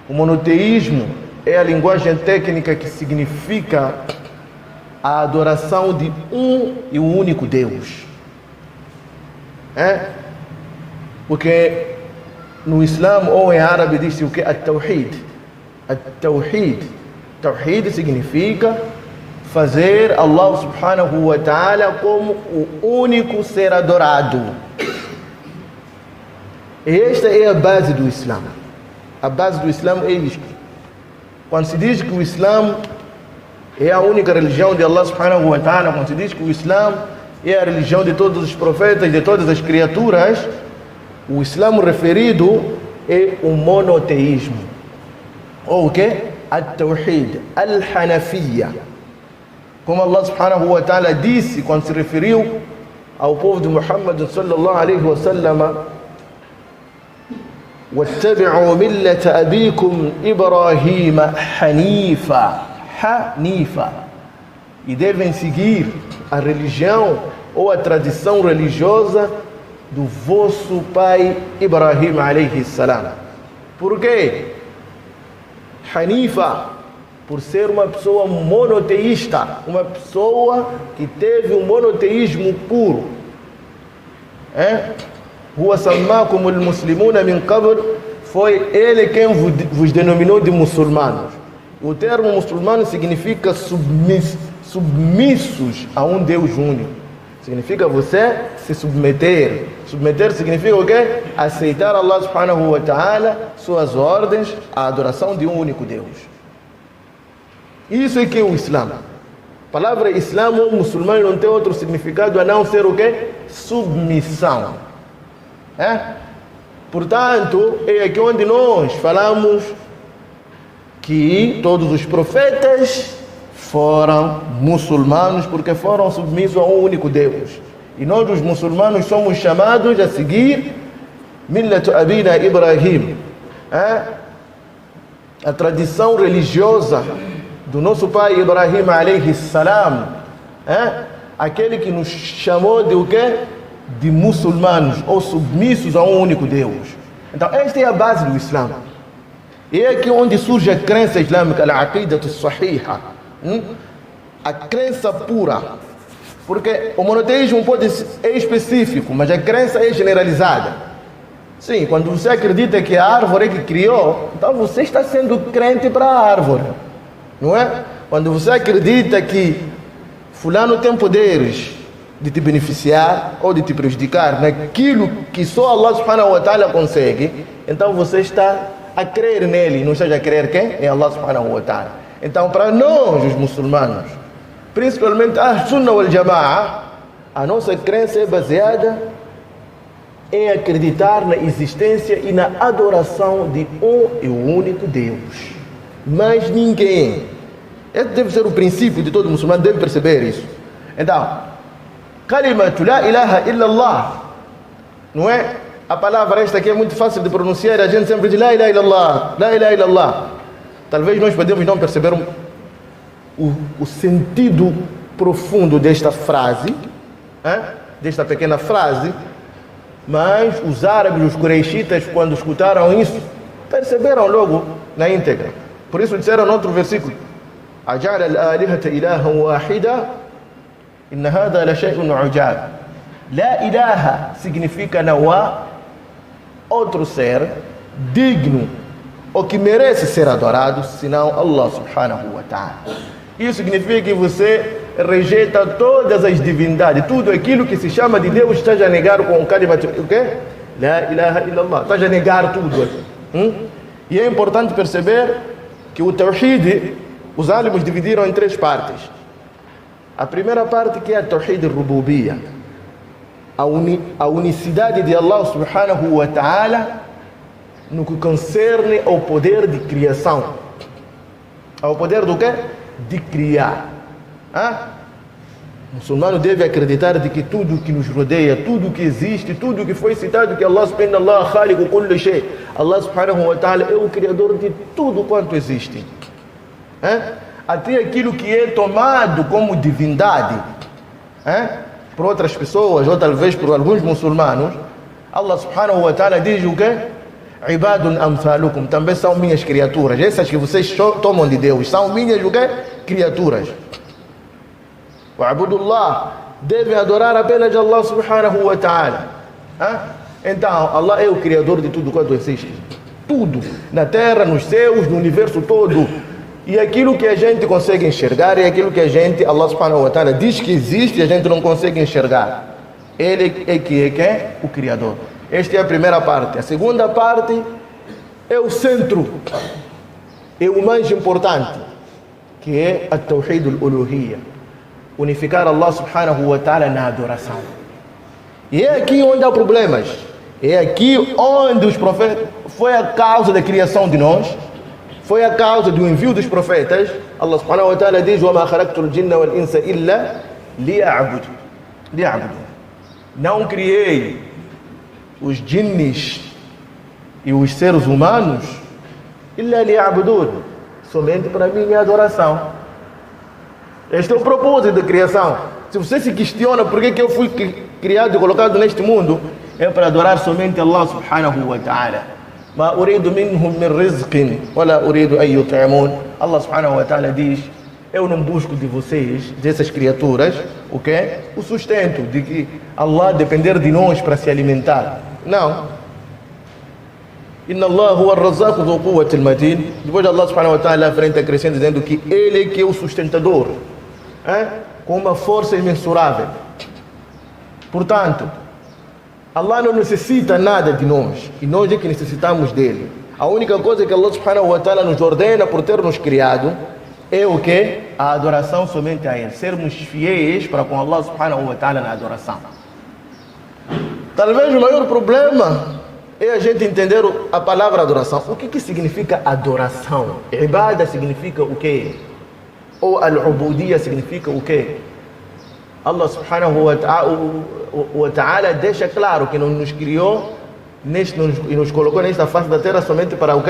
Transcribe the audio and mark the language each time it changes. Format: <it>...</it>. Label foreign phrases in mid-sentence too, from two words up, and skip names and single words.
<pt>O monoteísmo é a linguagem técnica que significa a adoração de um e o único Deus. Porque no Islã ou em árabe diz-se o que? At-Tawhid. At-Tawhid. Tawhid significa fazer</pt> <ar>الله سبحانه وتعالى</ar> <pt>como o único ser adorado. E esta é a base do Islã. A base do Islã é isto. Quando se diz que o Islã é a única religião de</pt> <ar>الله سبحانه وتعالى,</ar> <pt>quando se diz que o Islã é a religião de todos os profetas, de todas as criaturas, o Islã referido é o monoteísmo. Ou o que?</pt> <ar>التوحيد، الحنفية. Como الله سبحانه وتعالى</ar> <pt>disse quando se referiu ao povo de</pt> <ar>Muhammad صلى الله عليه وسلم: وَاتَّبِعُوا مِلَّةَ أَبِيكُمْ إِبْرَاهِيمَ حَنِيفًا. Hanifa.</ar> <pt>E devem seguir a religião ou a tradição religiosa do vosso pai Ibrahim</pt> <ar>عليه السلام.</ar> <pt>Por quê? Hanifa, por ser uma pessoa monoteísta, uma pessoa que teve um monoteísmo puro.</pt> <ar>هو سماكم المسلمون من قبل,</ar> <pt>foi ele quem vos denominou de muçulmanos. O termo muçulmano significa submissos a um Deus único. Significa você se submeter. Submeter significa o quê?</pt> <ar>Aceitar الله سبحانه وتعالى,</ar> <pt>suas ordens, a adoração de um único Deus. Isso é que é o Islã. A palavra Islã ou muçulmano não tem outro significado a não ser o quê? Submissão. Portanto, é aqui onde nós falamos que todos os profetas foram muçulmanos porque foram submissos a um único Deus. E nós, os muçulmanos, somos chamados a seguir</pt> <ar>ملة أبينا إبراهيم,</ar> <pt>a tradição religiosa do nosso pai Ibrahim</pt> <ar>عليه السلام,</ar> <pt>aquele que nos chamou de o quê? De muçulmanos ou submissos a um único Deus. Então esta é a base do Islã. E é aqui onde surge a crença islâmica, a</pt> <ar>عقيدة صحيحة,</ar> <pt>a crença pura. Porque o monoteísmo é específico, mas a crença é generalizada. Sim, quando você acredita que a árvore que criou, então você está sendo crente para a árvore, não é? Quando você acredita que fulano tem poderes de te beneficiar ou de te prejudicar naquilo que só</pt> <ar>الله سبحانه وتعالى</ar> <pt>consegue, então você está a crer nele, não seja a crer quem?</pt> <ar>É الله سبحانه وتعالى.</ar> <pt>Então, para nós, os muçulmanos, principalmente a</pt> <ar>السنة والجماعة,</ar> <pt>a nossa crença é baseada em acreditar na existência e na adoração de um e único Deus. Mas ninguém. Esse deve ser o princípio de todo muçulmano, deve perceber isso. Então,</pt> <ar>كلمة لا إله إلا الله,</ar> <pt>não é? A palavra esta aqui é muito fácil de pronunciar, a gente sempre diz</pt> <ar>لا إله إلا الله, لا إله إلا الله.</ar> <pt>Talvez nós podemos não perceber o sentido profundo desta frase, desta pequena frase, mas os árabes, os quraishitas, quando escutaram isso, perceberam logo na íntegra. Por isso disseram no outro versículo:</pt> <ar>أجعل الآلهة إلها واحدا إن هذا لشيء عجاب. لا إله</ar> <pt>significa não há outro ser digno ou que merece ser adorado senão</pt> <ar>الله سبحانه وتعالى.</ar> <pt>Isso significa que você rejeita todas as divindades, tudo aquilo que se chama de Deus, está a negar com o kalimat, o quê?</pt> <ar>لا إله إلا الله,</ar> <pt>está a negar tudo. E é importante perceber que o Tawhid, os álamos dividiram em três partes. A primeira parte que é a</pt> <ar>توحيد الربوبية,</ar> <pt>a unicidade de</pt> <ar>الله سبحانه وتعالى</ar> <pt>no que concerne ao poder de criação. Ao poder do quê? De criar. O muçulmano deve acreditar de que tudo que nos rodeia, tudo que existe, tudo que foi citado, que</pt> <ar>الله سبحانه وتعالى خالق كل شيء, الله سبحانه وتعالى</ar> <pt>é o criador de tudo quanto existe. Até aquilo que é tomado como divindade, por outras pessoas, ou talvez por alguns muçulmanos,</pt> <ar>الله سبحانه وتعالى diz o quê? عباد أمثالكم,</ar> <pt>também são minhas criaturas. Essas que vocês tomam de Deus são minhas o quê?</pt> <ar>Criaturas. Wa'budullah,</ar> <pt>devem adorar apenas</pt> <ar>الله سبحانه وتعالى.</ar> <pt>Então, Allah é o criador de tudo quanto existe. Tudo, na terra, nos céus, no universo todo. E aquilo que a gente consegue enxergar e aquilo que</pt> <ar>الله سبحانه وتعالى</ar> <pt>diz que existe e a gente não consegue enxergar. Ele é que é quem? O criador. Esta é a primeira parte. A segunda parte é o centro, é o mais importante, que é a</pt> <ar>توحيد الألوهية,</ar> <pt>unificar</pt> <ar>الله سبحانه وتعالى</ar> <pt>na adoração. E é aqui onde há problemas, é aqui onde os profetas, foi a causa da criação de nós, foi a causa do envio dos profetas.</pt> <ar>الله سبحانه وتعالى diz: وَمَا خَلَقْتُ الْجِنَّ وَالْإِنسَ إِلَّا لِيَعْبُدُ.</ar> <pt>Não criei os jinnis e os seres humanos</pt> <ar>إِلَّا لِيَعْبُدُونَ,</ar> <pt>somente para minha adoração. Este é o propósito da criação. Se você se questiona por que eu fui criado e colocado neste mundo, é para adorar somente</pt> <ar>الله سبحانه وتعالى. ما أريد منهم من رزق ولا أريد أن يطعمون. الله سبحانه وتعالى</ar> <pt>diz: eu não busco de vocês, dessas criaturas, o quê? O sustento, de que Allah depender de nós para se alimentar. Não.</pt> <ar>إن الله هو الرزاق ذو القوة المتين.</ar> <pt>Depois</pt> <ar>الله سبحانه وتعالى</ar> <pt>à frente acrescenta dizendo que Ele é que é o sustentador, com uma força imensurável. Portanto, Allah não necessita nada de nós, e nós é que necessitamos dele. A única coisa que</pt> <ar>الله سبحانه وتعالى</ar> <pt>nos ordena por ter nos criado é o que? A adoração somente a Ele. Sermos fiéis para com</pt> <ar>الله سبحانه وتعالى</ar> <pt>na adoração. Talvez o maior problema é a gente entender a palavra adoração. O que significa adoração? Ibada significa o quê? Ou al-ubudiyya significa o quê?</pt> <ar>الله سبحانه وتعالى</ar> <pt>deixa claro que não nos criou e nos colocou nesta face da terra somente para o quê?</pt>